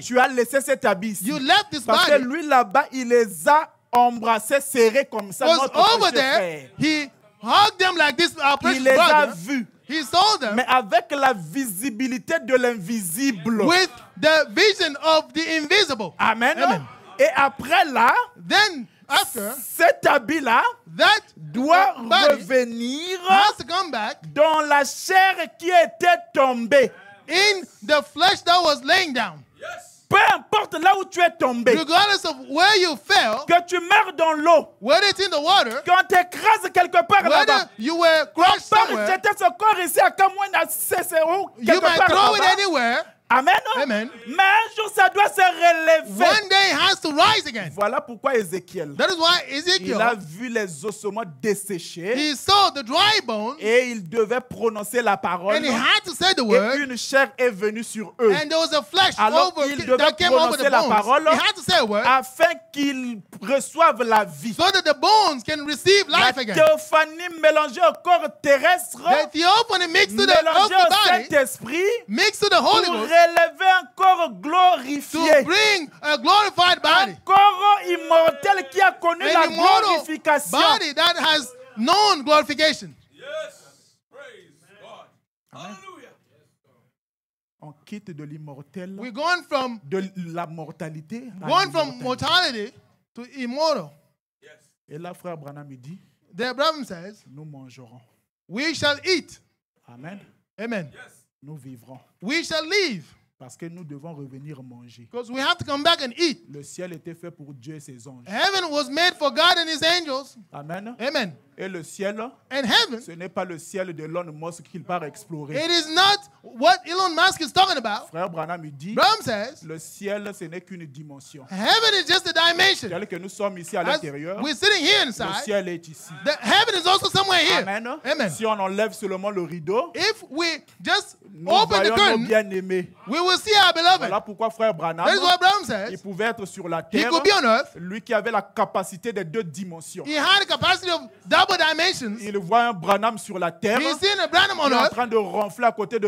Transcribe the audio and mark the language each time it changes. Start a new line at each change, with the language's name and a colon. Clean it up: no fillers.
French: Tu as laissé cet habit ici.
English: You left this
French: Parce que
English: body.
French: lui là-bas, il les a embrassés, serrés comme ça.
English: Was
French: Notre
English: over
French: précieux
English: there.
French: frère.
English: He hugged them like this, our precious
French: Il les a
English: brother.
French: vus,
English: He saw them
French: mais avec la visibilité de l'invisible.
English: with the vision of the invisible. Amen. Amen.
French: Et après là,
English: Then after
French: cet habit-là
English: that
French: doit
English: body
French: revenir
English: has to come back
French: dans la chair qui était tombée.
English: in the flesh that was laying down.
French: Peu importe là où tu es tombé,
English: Regardless of where you fell,
French: que tu meurs dans l'eau,
English: whether it's in the water,
French: qu'on t'écrase quelque part là-bas,
English: whether you were crushed
French: par
English: somewhere,
French: jeter ce corps ici à Kamouena, c'est où,
English: you
French: quelque
English: might
French: part
English: throw it
French: là-bas.
English: anywhere. Amen. Amen.
French: Mais un jour, ça doit se relever.
English: One day it has to rise again.
French: Voilà pourquoi Ézéchiel,
English: That is why
French: il a
English: Ezekiel,
French: vu les ossements desséchés
English: he saw the dry bones
French: et il devait prononcer la parole.
English: and he had to say the
French: Et
English: word,
French: une chair est venue sur eux
English: and there was a flesh
French: Alors
English: over
French: il devait
English: that came over
French: prononcer
English: the
French: la
English: bones.
French: parole
English: He had to say a word
French: afin qu'ils reçoivent la vie.
English: so that the bones can receive
French: La
English: life again.
French: théophanie mélangée au corps terrestre,
English: The theophany mixed to the
French: mélangée
English: earthly
French: au
English: body,
French: Saint-Esprit,
English: mixed to the Holy
French: pour
English: Ghost,
French: relever un corps
English: to
French: glorifié.
English: bring a glorified
French: Un
English: body,
French: corps immortel qui a connu la
English: an immortal
French: glorification.
English: body that has known glorification. Yes. Praise God. Hallelujah.
French: On quitte de l'immortel,
English: We're going from
French: de la mortalité à
English: going from
French: l'immortalité.
English: mortality to immortal.
French: Et là, frère Branham il dit,
English: The Abraham says,
French: nous mangerons.
English: we shall eat. Amen. Amen.
French: Nous vivrons.
English: We shall live.
French: Parce que nous devons revenir manger.
English: Because we have to come back and eat.
French: Le ciel était fait pour Dieu et ses anges.
English: Heaven was made for God and his angels. Amen. Amen.
French: Et le ciel,
English: And heaven,
French: ce n'est pas le ciel de Elon Musk qu'il part explorer.
English: it is not what Elon Musk is talking about.
French: Frère Branham il dit,
English: Abraham says,
French: le ciel, ce n'est qu'une dimension.
English: heaven is just a dimension.
French: Tel que nous sommes ici à
English: As
French: l'intérieur,
English: we're sitting here
French: le
English: inside,
French: ciel est ici.
English: the heaven is also somewhere here. Amen. Amen.
French: Si on enlève seulement le rideau,
English: If we just
French: nous
English: open the
French: voyons nos
English: curtain,
French: bien-aimés.
English: we will see our beloved.
French: Voilà pourquoi frère Branham,
English: That is what Abraham
French: il
English: says.
French: pouvait être sur la
English: He
French: terre,
English: could be on earth.
French: lui qui avait la capacité des deux dimensions.
English: He had a capacity of double dimensions.
French: Il voit un Branham sur la terre,
English: He's seen a Branham on
French: qui est en
English: earth
French: train de ronfler à côté de